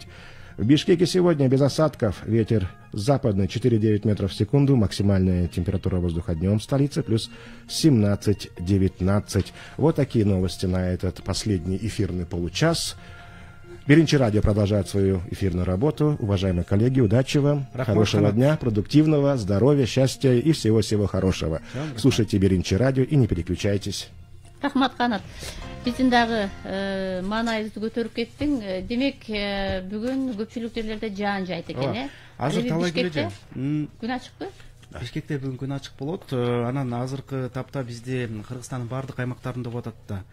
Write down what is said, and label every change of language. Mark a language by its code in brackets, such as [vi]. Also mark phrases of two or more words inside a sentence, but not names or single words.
[ru] В Бишкеке сегодня без осадков, ветер западный 4-9 метров в секунду, максимальная температура воздуха днем в столице плюс 17-19. Вот такие новости на этот последний эфирный получас. Беринчи радио продолжает свою эфирную работу. Уважаемые коллеги, удачи вам, хорошего дня, продуктивного, здоровья, счастья и всего-всего хорошего. Слушайте Беринчи радио и не переключайтесь. [ky] Рахмат, Канат. Биздин дагы маанайыбызды көтөрүп кеттиң. Демек, бүгүн көпчүлүк жерлерде жаан жайт экен, э? Азыр талай келе. Күн ачыкпы? Бишкекте бүгүн күн ачык болот. Анан азыркы тапта бизде Кыргызстандын бардык аймактарында болуп атат да.